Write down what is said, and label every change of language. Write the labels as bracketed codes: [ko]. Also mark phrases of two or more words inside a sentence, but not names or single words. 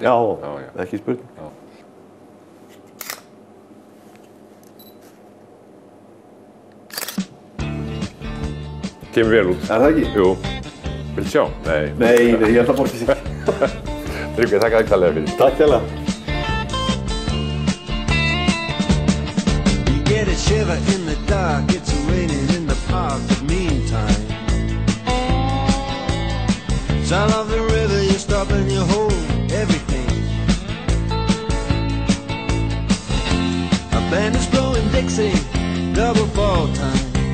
[is] Já, ekki spurning. Já. Kemur vel út. Er það ekki? Jú. Viltu sjá? Nei, ég held að borga sig. Tryggvi, þakka þér kærlega fyrir. Takk hérlega. [en] You get a shiver in the dark, it's raining in the park, but meantime sound of the river, you stop and you hold everything. A band is blowing Dixie, double fall time.